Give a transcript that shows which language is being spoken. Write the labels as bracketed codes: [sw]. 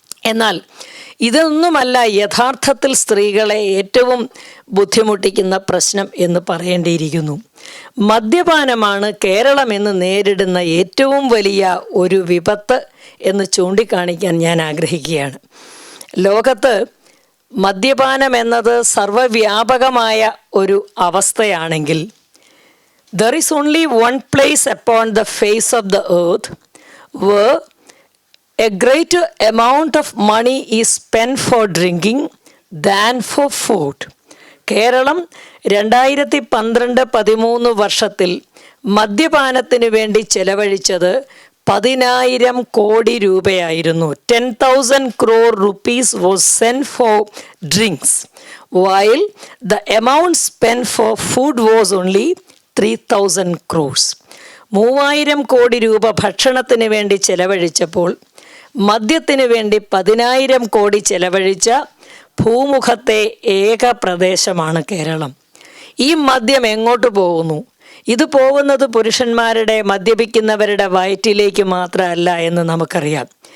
[ml] എന്നാൽ ഇതൊന്നുമല്ല യഥാർത്ഥത്തിൽ സ്ത്രീകളെ ഏറ്റവും ബുദ്ധിമുട്ടിക്കുന്ന പ്രശ്നം എന്ന് പറയേണ്ടിയിരിക്കുന്നു. മദ്യപാനമാണ് കേരളം ഇന്ന് നേരിടുന്ന ഏറ്റവും വലിയ ഒരു വിപത്ത് എന്ന് ചൂണ്ടിക്കാണിക്കാൻ ഞാൻ ആഗ്രഹിക്കുകയാണ്. ലോകത്ത് മദ്യപാനം എന്നത് സർവ്വവ്യാപകമായ ഒരു അവസ്ഥയാണെങ്കിൽ, [en] there is only one place upon the face of the earth where a greater amount of money is spent for drinking than for food. [ml] Keralam 2012-13 വർഷത്തിൽ മദ്യപാനത്തിന് വേണ്ടി ചെലവഴിച്ചത് 10,000 കോടി രൂപയായിരുന്നു. [en] 10,000 crore rupees was sent for drinks, while the amount spent for food was only 3,000 crores. [ml] 3,000 കോടി രൂപ ഭക്ഷണത്തിന് വേണ്ടി ചെലവഴിച്ചപ്പോൾ മദ്യത്തിന് വേണ്ടി 10,000 കോടി ചെലവഴിച്ച ഭൂമുഖത്തെ ഏക പ്രദേശമാണ് കേരളം. ഈ മദ്യം എങ്ങോട്ട് പോകുന്നു? ഇത് പോകുന്നത് പുരുഷന്മാരുടെ, മദ്യപിക്കുന്നവരുടെ വയറ്റിലേക്ക് മാത്രമല്ല എന്ന് നമുക്കറിയാം.